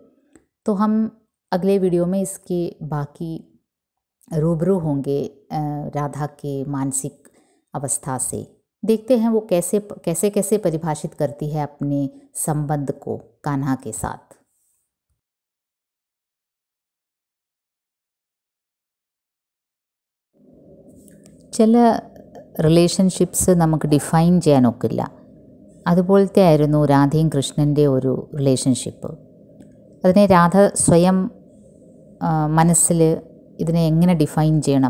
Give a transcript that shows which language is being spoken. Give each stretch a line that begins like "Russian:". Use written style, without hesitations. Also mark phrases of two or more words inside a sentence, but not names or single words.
Hindi: तो हम अगले वीडियो में इसके बाकी रूबरू होंगे राधा के मानसिक अवस्था से। देखते हैं वो कैसे कैसे कैसे परिभाषित करती है अपने संबंध को कान्हा के साथ।
Malayalam: ചില റിലേഷൻഷിപ്സ് നമുക്ക് ഡിഫൈൻ ചെയ്യാനൊക്കില്ല. അതുപോലത്തെ ആയിരുന്നു രാധയും കൃഷ്ണൻ്റെ ഒരു റിലേഷൻഷിപ്പ്. അതിനെ രാധ സ്വയം മനസ്സിൽ ഇതിനെ എങ്ങനെ ഡിഫൈൻ ചെയ്യണം.